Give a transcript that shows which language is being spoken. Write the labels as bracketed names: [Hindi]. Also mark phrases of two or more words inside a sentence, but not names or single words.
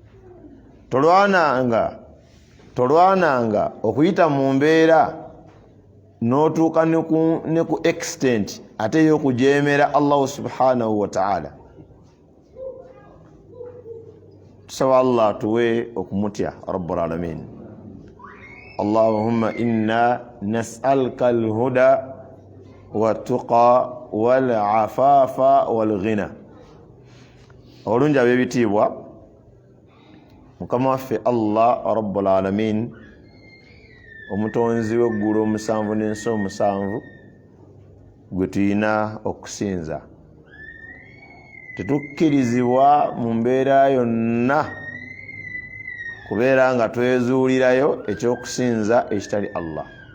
[Ganda] Tolwananga okuyita mu mbeera n'otuuka ne ku extent ate y'okujeemera Allah [Arabic] سبحانه وتعالى. [Ganda] Tusaba Allah tuwe okumutya [Arabic] رب العالمين. اللهم إنا نسألك الهدى والتقى والعفاف والغنى. [Ganda] Olungi ab'ebitiibwa, Mukama waffe Allah [Arabic] رب العالمين, [Ganda] omutonzi w'eggulu omusanvu n'ensi omusanvu, gwe tulina okusinza. Tetukkirizibwa mu mbeera yonna kubeera nga twezuulirayo ekyokusinza ekitali Allah.